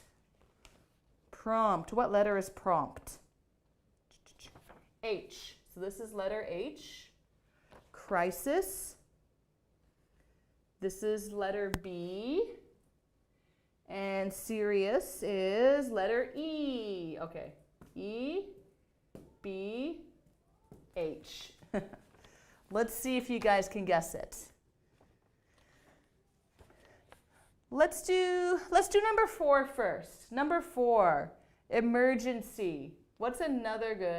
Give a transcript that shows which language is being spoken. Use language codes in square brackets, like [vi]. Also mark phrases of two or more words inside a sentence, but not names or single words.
[en] Prompt. What letter is prompt? H. So this is letter H. Crisis. This is letter B. And serious is letter E. Okay. E, B, H. Let's see if you guys can guess it. Let's do number 4 first. Number 4, emergency. What's another good?